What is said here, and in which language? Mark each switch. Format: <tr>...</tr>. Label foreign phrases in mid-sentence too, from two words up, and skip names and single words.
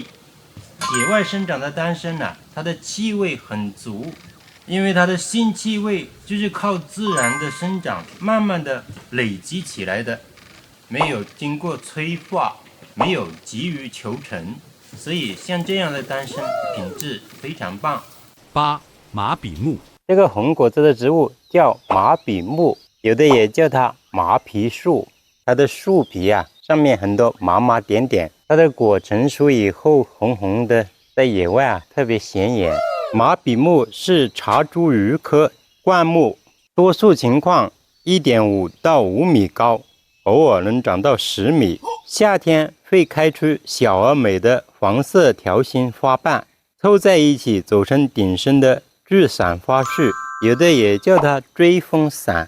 <zh>野外生長的丹參呢，它的氣味很足，因為它的性氣味就是靠自然的生長慢慢的累積起來的，沒有經過催化，沒有急於求成，所以像這樣的丹參品質非常棒。 8. 馬比木。這個紅果子的植物叫馬比木，有的也叫它麻皮樹。它的樹皮啊，上面很多麻麻點點，它的果成熟以後紅紅的，在野外啊特別顯眼。馬比木是茶茱萸科灌木，多數情況 1.5 到5米高，偶爾能長到10米。夏天會開出小而美的黃色條形花瓣，湊在一起組成頂生的巨傘花序，有的也叫它追風傘。</zh>